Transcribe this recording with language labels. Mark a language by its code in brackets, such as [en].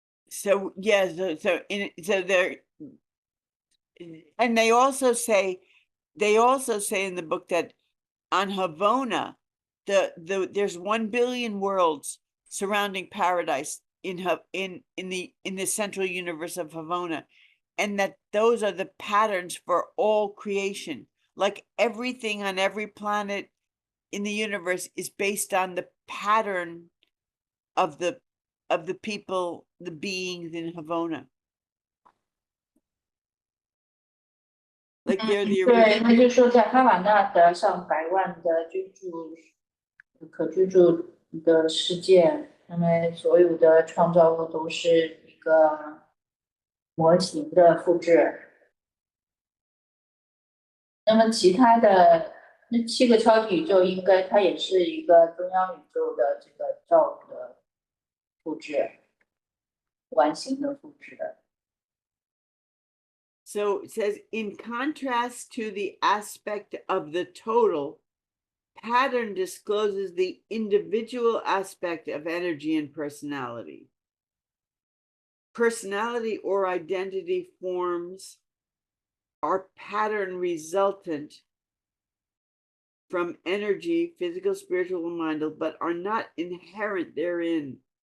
[en] So yeah, so there, and they also say in the book that on Havona, there's 1 billion worlds surrounding paradise in the central universe of Havona, and that those are the patterns for all creation. Like everything on every planet in the universe is based on the pattern of the people, the beings in Havona. Like they're the [zh] 对，那就是说，在哈瓦那的上百万的可居住的世界，那么所有的创造物都是一个模型的复制。那么其他的那7个超级宇宙，应该它也是一个中央宇宙的这个造物的复制，完形的复制的。 [en] So it says, in contrast to the aspect of the total, pattern discloses the individual aspect of energy and personality. Personality or identity forms are pattern resultant from energy, physical, spiritual, and mental, but are not inherent therein.